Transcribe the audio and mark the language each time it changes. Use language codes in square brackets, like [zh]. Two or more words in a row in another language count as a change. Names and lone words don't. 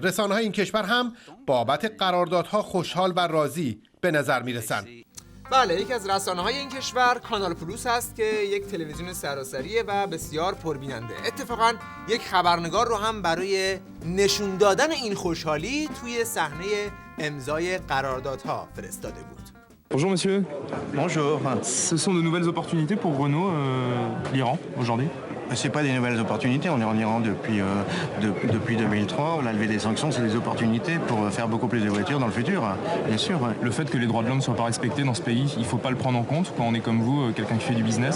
[fa] رسانه‌های این کشور هم بابت قراردادها خوشحال و راضی به نظر میرسند. بله، یکی از رسانه‌های این کشور کانال پلوس هست که یک تلویزیون سراسریه و بسیار پربیننده. اتفاقاً یک خبرنگار رو هم برای نشون دادن این خوشحالی توی صحنه امضای قراردادها فرستاده بود. [fr] Bonjour monsieur. Bonjour. Ce sont de nouvelles opportunités pour Renault, l'Iran, aujourd'hui? C'est pas des nouvelles opportunités, on est en Iran depuis 2003. La levée des sanctions, c'est des opportunités pour faire beaucoup plus de voitures dans le futur, bien sûr. Le fait que les droits de l'homme ne soient pas respectés dans ce pays, il faut pas le prendre en compte quand on est comme vous, quelqu'un qui fait du business?